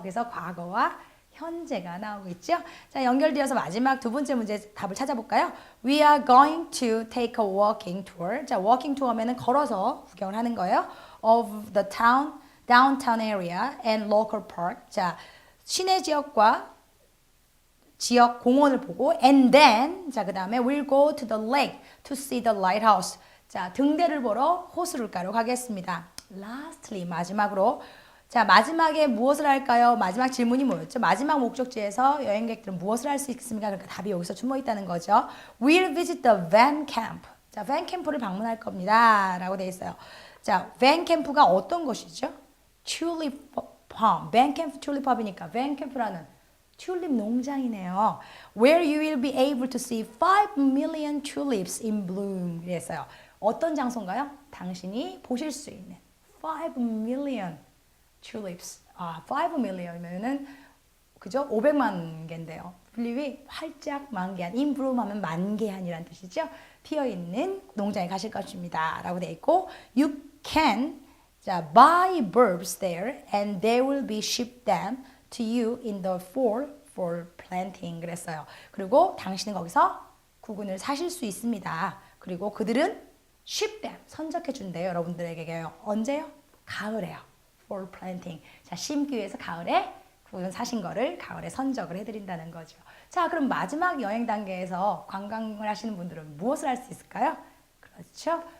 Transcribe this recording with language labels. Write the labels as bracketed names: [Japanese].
[Korean] 그래서 과거와 현재가 나오고 있죠. 자, 연결되어서 마지막 두 번째 문제 답을 찾아볼까요? [English] We are going to take a walking tour. [Korean] 자, walking tour면은 걸어서 구경을 하는 거예요. [English] Of the downtown area and local park. [Korean] 자, 시내 지역과 지역 공원을 보고 [English] and then [Korean] 자, 그다음에 [English] we'll go to the lake to see the lighthouse. [Korean] 자, 등대를 보러 호수를가로 가겠습니다. Lastly, 마지막으로 자, 마지막에 무엇을 할까요? 마지막 질문이 뭐였죠? 마지막 목적지에서 여행객들은 무엇을 할 수 있습니까? 그러니까 답이 여기서 숨어 있다는 거죠. [English] We'll visit the van camp. [Korean] 자, van camp를 방문할 겁니다. 라고 되어 있어요. 자, van camp가 어떤 것이죠? [English] tulip farm. [Korean] van camp tulip farm이니까 van camp라는 튤립 농장이네요. [English] Where you will be able to see 5 million tulips in bloom. [Korean] 그랬어요. 어떤 장소인가요? 당신이 보실 수 있는 [English] 5 million tulips. [Korean] 5 million이면은 그죠? 500만 개인데요. 튤립이 활짝 만개한, in bloom 하면 만개한이란 뜻이죠. 피어 있는 농장에 가실 것입니다. 라고 되어 있고, [English] you can 자, buy bulbs there and they will be shipped them to you in the fall for planting. [Korean] 그랬어요. 그리고 당신은 거기서 구근을 사실 수 있습니다. 그리고 그들은 ship them, 선적해 준대요. 여러분들에게요. 언제요? 가을에요. [English] for planting. [Korean] 자, 심기 위해서 가을에 구근 사신 거를 가을에 선적을 해드린다는 거죠. 자, 그럼 마지막 여행 단계에서 관광을 하시는 분들은 무엇을 할 수 있을까요? 그렇죠.